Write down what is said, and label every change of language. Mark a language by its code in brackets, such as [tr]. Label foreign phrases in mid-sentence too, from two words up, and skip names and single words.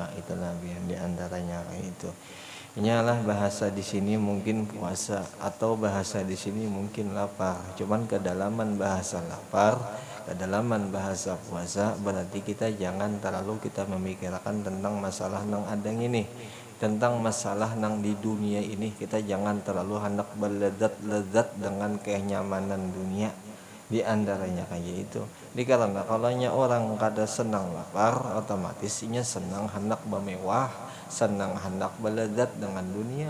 [id] Itulah yang diantaranya kayak itu. Inyalah bahasa di sini mungkin puasa atau bahasa di sini mungkin lapar. Cuman kedalaman bahasa lapar, kedalaman bahasa puasa berarti kita jangan terlalu kita memikirkan tentang masalah nang adang ini. Tentang masalah nang di dunia ini kita jangan terlalu hendak berlezat-lezat dengan kenyamanan dunia. Di antaranya kayak itu. Karena kalau orang kada senang lapar, otomatis inya senang hendak bermewah, senang hendak berlezat dengan dunia.